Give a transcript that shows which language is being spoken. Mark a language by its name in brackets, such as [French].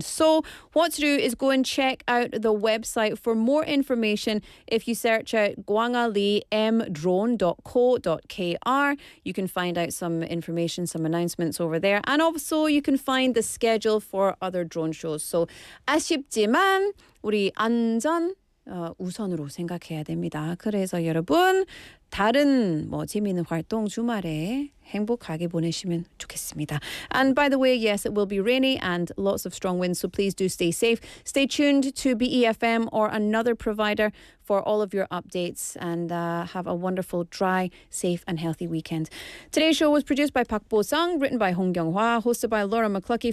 [English] So what to do is go and check out the website for more information. If you search out gwangaleemdrone.co.kr, you can find out some information, some announcements over there. And also you can find the schedule for other drone shows. [Korean] So 아쉽지만 우리 안전 우선으로 생각해야 됩니다. 그래서 여러분 다른 재미있는 활동 주말에 행복하게 보내시면 좋겠습니다. [English] And by the way, yes, it will be rainy and lots of strong winds, so please do stay safe. Stay tuned to BEFM or another provider for all of your updates and have a wonderful, dry, safe and healthy weekend. Today's show was produced by Bosung, written by Hong Kyung-hwa, hosted by Dr.McLuckie.